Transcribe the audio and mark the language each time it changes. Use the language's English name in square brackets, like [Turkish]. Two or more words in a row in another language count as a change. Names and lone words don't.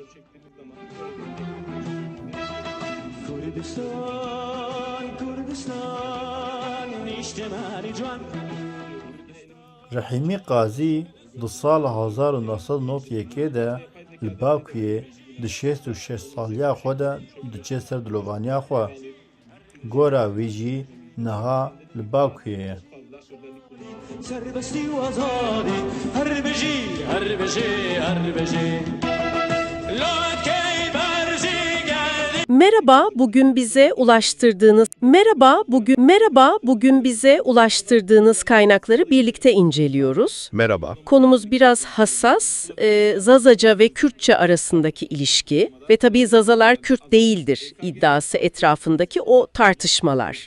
[Kurdish] Rahîmî Qazî di sala 1991 de li Bakuyê di 66 saliya xwe de diçe ser dilovaniya xwe. Gora wî jî niha li Bakuyê ye. [Central Kurdish] سربستی و آزادی هر بجی هر بجی هر بجی لوکی برزی گردی [Turkish] Merhaba, bugün bize ulaştırdığınız kaynakları birlikte inceliyoruz. Merhaba. Konumuz biraz hassas, Zazaca ve Kürtçe arasındaki ilişki ve tabii Zazalar Kürt değildir iddiası etrafındaki o tartışmalar.